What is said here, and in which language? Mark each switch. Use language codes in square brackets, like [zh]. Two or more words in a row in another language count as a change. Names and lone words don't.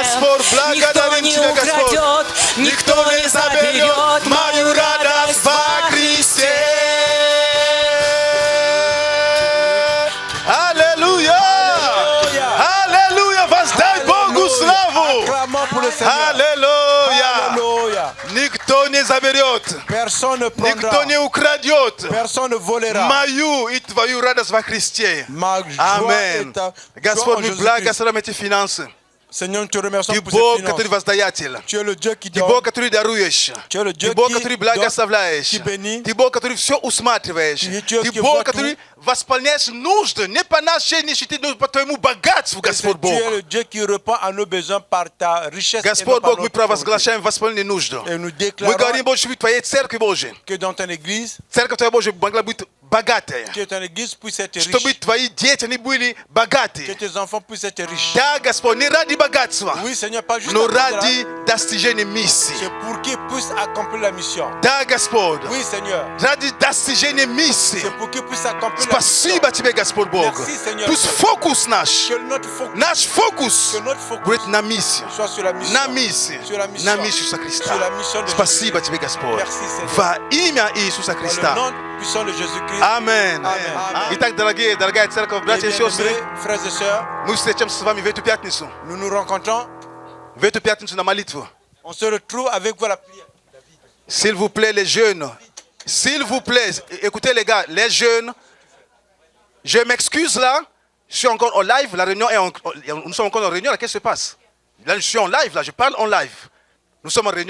[ru] Господь, Никто благодарим не Тебя, Господь. украдет, никто не заберет мою радость во Христе. Аллилуйя! Аллилуйя! Воздай Богу славу! [fr] Acclamons pour le Seigneur. [ru] Аллилуйя! [fr] Alléluia. [ru] Никто не заберет, [fr] Personne ne [ru] никто [fr] prendra. [ru] не украдет [fr] Personne ne volera. [ru] мою и твою радость во Христе. [fr] Ma joie Amen. est ta joie en [ru] Господь, мы [fr] Jésus-Christ. [ru] благословим эти финансы. [fr] Seigneur, nous te remercions [ru] Ты [fr] pour ces [ru] Бог, [fr] finances. [ru] который воздаятель. [fr] Tu es le Dieu qui [ru] Ты [fr] donne. [ru] Бог, который даруешь. [fr] Tu es le Dieu [ru] Ты Бог, [fr] qui [ru] который [fr] donne, [ru] благословляешь. [fr] qui bénit. [ru] Ты Бог, который все усматриваешь. [fr] Tu es Dieu [ru] Ты [fr] qui [ru] Бог, [fr] voit [ru] который [fr] tout. [ru] восполняешь нужды, не по нашей нищете, но по твоему богатству, [fr] Et [ru] Господь [fr] c'est [ru] Бог. [fr] Tu es le Dieu qui répond à nos besoins par ta richesse et non [ru] Господь [fr] par [ru] Бог, мы [fr] notre pauvreté. [ru] провозглашаем восполнение нужд. [fr] Et nous [ru] Мы [fr] déclarons [ru] говорим, Боже, в Твоей церкви, Боже. [fr] que dans ton église, [ru] Церковь Твоя, Боже, могла быть богатая. [fr] que ton église puisse être [ru] Чтобы [fr] riche. [ru] Твои дети, они были [fr] Que [ru] богатые. [fr] tes enfants puissent être riches. [ru] Да, Господь, не ради богатства, [fr] Oui, Seigneur, pas juste [ru] но [fr] à cause de la- [ru] ради достижения миссии. [fr] C'est pour qu'ils puissent accomplir la mission. [ru] Да, Господь, [fr] Oui, Seigneur. [ru] ради достижения миссии. [fr] C'est pour qu'ils puissent accomplir la mission. [ru] Спасибо Тебе, Господь Бог. [fr] Merci, Seigneur. [ru] Пусть фокус наш, [fr] Que notre focus, [ru] наш фокус [fr] que notre focus [ru] будет на миссию. [fr] soit sur la mission. [ru] На миссию. [fr] Sur la mission. [ru] На миссию Иисуса Христа. [fr] Sur la mission de [ru] Спасибо Тебе, Господь. [fr] Merci, Seigneur. [ru] Во имя Иисуса [fr] Dans [ru] Христа. [fr] le nom puissant de Jésus-Christ. [ru] Аминь. [fr] Amen. [ru] Итак, дорогая церковь, [fr] Et [ru] братья и сестры, [fr] bien-aimés, frères et sœurs, [ru] мы встретимся с вами в эту пятницу. [fr] nous nous rencontrons. [ru] В эту пятницу на молитву. [fr] On se retrouve avec vous à la prière. S'il vous plaît, les jeunes. S'il vous plaît, écoutez les gars, les jeunes. Je m'excuse là. Je suis encore en live. La réunion nous sommes encore en réunion. Là, qu'est-ce qui se passe? Là, je suis en live. Là, je parle en live. Nous sommes en réunion.